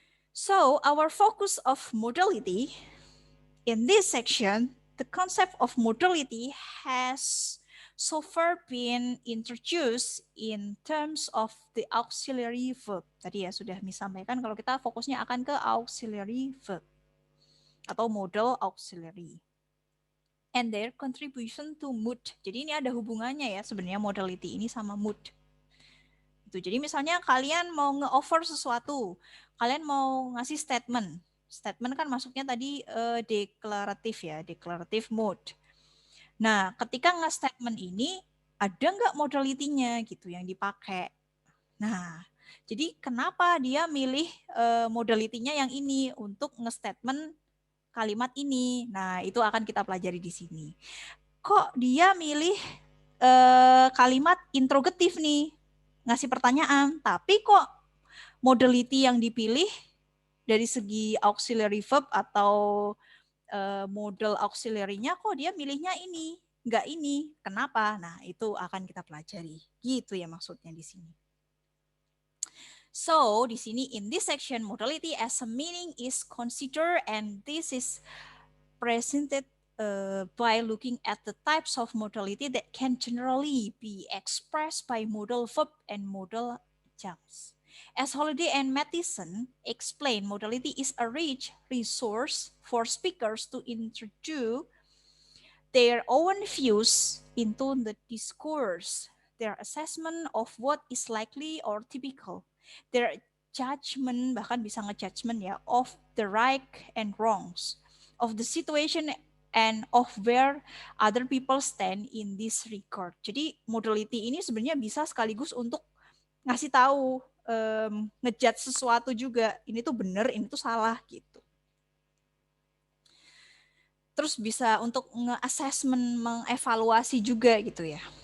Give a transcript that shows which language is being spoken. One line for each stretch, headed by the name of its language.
English: So our focus of modality in this section, the concept of modality has so far been introduced in terms of the auxiliary verb.
Indonesian: Tadi ya sudah disampaikan kalau kita fokusnya akan ke auxiliary verb atau modal auxiliary.
English: And their contribution to mood.
Indonesian: Jadi ini ada hubungannya ya sebenarnya modality ini sama mood. Itu. Jadi misalnya kalian mau nge-offer sesuatu, kalian mau ngasih statement. Statement kan masuknya tadi deklaratif ya, deklaratif mode. Nah, ketika nge-statement ini ada nggak modalitinya gitu yang dipakai. Nah, jadi kenapa dia milih modalitinya yang ini untuk nge-statement kalimat ini. Nah, itu akan kita pelajari di sini. Kok dia milih kalimat interrogatif nih? Ngasih pertanyaan, tapi kok modality yang dipilih dari segi auxiliary verb atau modal auxiliary-nya kok dia milihnya ini, nggak ini. Kenapa? Nah, itu akan kita pelajari. Gitu ya maksudnya di sini.
English: So,
Indonesian: di sini
English: in this section modality as a meaning is considered and this is presented by looking at the types of modality that can generally be expressed by modal verb and modal adjuncts. As Holiday and Mathison explain, modality is a rich resource for speakers to introduce their own views into the discourse, their assessment of what is likely or typical, their judgment,
Indonesian: bahkan bisa ngejudgment ya,
English: of the right and wrongs, of the situation and of where other people stand in this regard.
Indonesian: Jadi modality ini sebenarnya bisa sekaligus untuk ngasih tahu, ngejudge sesuatu juga. Ini tuh benar, ini tuh salah gitu. Terus bisa untuk nge-assessment, mengevaluasi juga gitu ya.